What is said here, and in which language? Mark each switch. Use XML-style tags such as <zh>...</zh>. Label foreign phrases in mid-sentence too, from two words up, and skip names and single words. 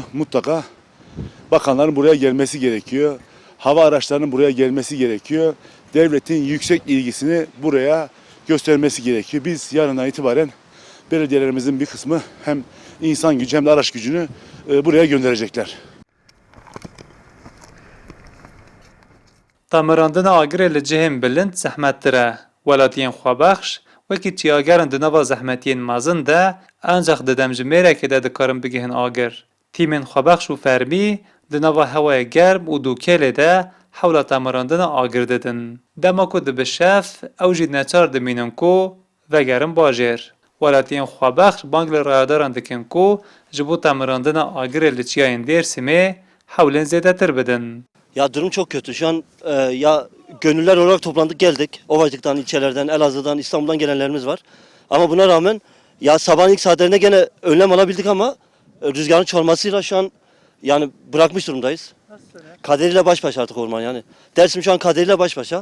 <tr>Mutlaka bakanların buraya gelmesi gerekiyor. Hava araçlarının buraya gelmesi gerekiyor. Devletin yüksek ilgisini buraya göstermesi gerekiyor. Biz yarından itibaren belediyelerimizin bir kısmı hem insan gücü hem de araç gücünü buraya gönderecekler.</tr> <ku>Temirandina agirê li cihên bilind zehmettir e. Welatiyên xwebexş wekî çiyagerin di nava zehmetiyên mezin de ancak di demjimêrekê de dikarin bigihin agir. Tîmên xwebexş û fermî di nava hewayê germ û dûkêlê de hewla temirandina agir didin. Dema ku dibe şef ew jî neçar dimînin ku vegerin bajêr. Welatiyên xwebexş bang li rayadaran dikin ku ji bo temirandina agirê li çiyayên Dêrsimê hewlên zêdetir bidin.</ku> <tr>Ya durum çok kötü. Şu an ya gönüller olarak toplandık geldik. Ovacık'tan, ilçelerden, Elazığ'dan, İstanbul'dan gelenlerimiz var. Ama buna rağmen ya sabahın ilk saatlerinde gene önlem alabildik ama rüzgarın çalmasıyla şu an yani bırakmış durumdayız. Kaderiyle baş başa artık orman yani. Dersim şu an kaderiyle baş başa.</tr>